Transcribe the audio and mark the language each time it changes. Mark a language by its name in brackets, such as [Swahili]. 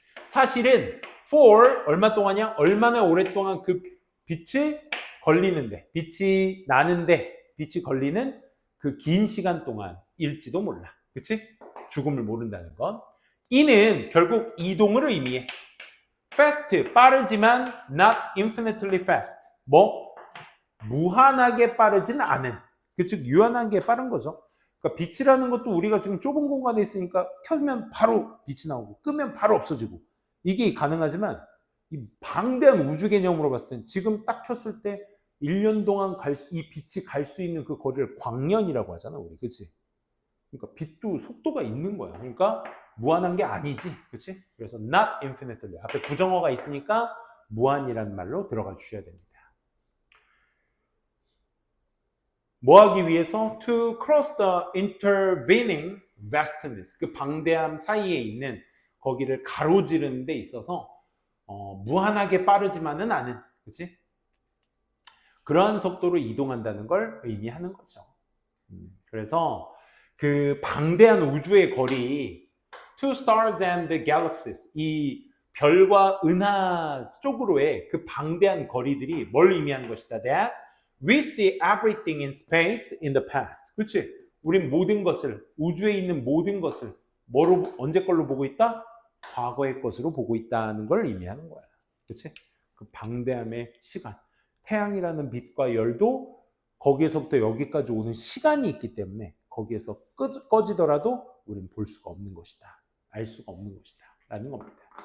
[Korean] 사실은 for 얼마 동안이야? 얼마나 오랫동안 그 빛이 걸리는데, 빛이 나는데, 빛이 걸리는 그 긴 시간 동안일지도 몰라. 그치? 죽음을 모른다는 건. 이는 결국 이동을 의미해. [English] fast, [Korean] 빠르지만 [English] not infinitely fast. [Korean] 무한하게 빠르진 않은. 즉 유한하게 빠른 거죠. 그러니까 빛이라는 것도 우리가 지금 좁은 공간에 있으니까 켜면 바로 빛이 나오고 끄면 바로 없어지고 이게 가능하지만 이 방대한 우주 개념으로 봤을 땐 지금 딱 켰을 때 1년 동안 이 빛이 갈 수 있는 그 거리를 광년이라고 하잖아, 우리. 그치? 그러니까 빛도 속도가 있는 거야. 그러니까 무한한 게 아니지. 그치? 그래서 not infinitely. 앞에 부정어가 있으니까 무한이라는 말로 들어가 주셔야 됩니다. 뭐 하기 위해서? [English] To cross the intervening vastness. [Korean] 그 방대함 사이에 있는 거기를 가로지르는 데 있어서 무한하게 빠르지만은 않은. 그치? 그러한 속도로 이동한다는 걸 의미하는 거죠. 그래서 그 방대한 우주의 거리, [English] two stars and the galaxies, [Korean] 이 별과 은하 쪽으로의 그 방대한 거리들이 뭘 의미하는 것이다. [English] That we see everything in space in the past. [Korean] 그렇지? 우린 모든 것을, 우주에 있는 모든 것을 언제 걸로 보고 있다? 과거의 것으로 보고 있다는 걸 의미하는 거야. 그렇지? 그 방대함의 시간. 태양이라는 빛과 열도 거기에서부터 여기까지 오는 시간이 있기 때문에 거기에서 꺼지더라도 우리는 볼 수가 없는 것이다. 알 수가 없는 것이다. 라는 겁니다.